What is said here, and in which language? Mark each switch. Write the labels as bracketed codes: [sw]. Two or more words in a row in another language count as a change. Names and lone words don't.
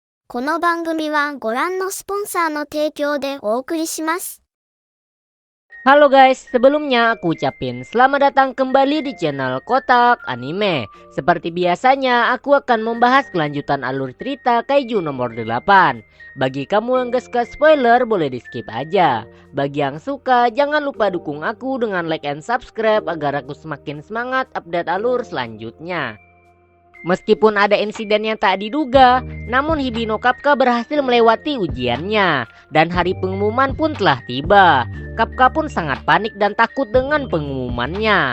[ja] この番組はご覧のスポンサーの提供でお送りします。 [id] Halo guys, sebelumnya aku ucapin selamat datang kembali di channel Kotak Anime. Seperti biasanya, aku akan membahas kelanjutan alur cerita Kaiju nomor 8. Bagi kamu yang gak suka spoiler, boleh di skip aja. Bagi yang suka, jangan lupa dukung aku dengan [en] like and subscribe [id] agar aku semakin semangat update alur selanjutnya. Meskipun ada insiden yang tak diduga, namun Hibino Kapka berhasil melewati ujiannya. Dan hari pengumuman pun telah tiba. Kapka pun sangat panik dan takut dengan pengumumannya.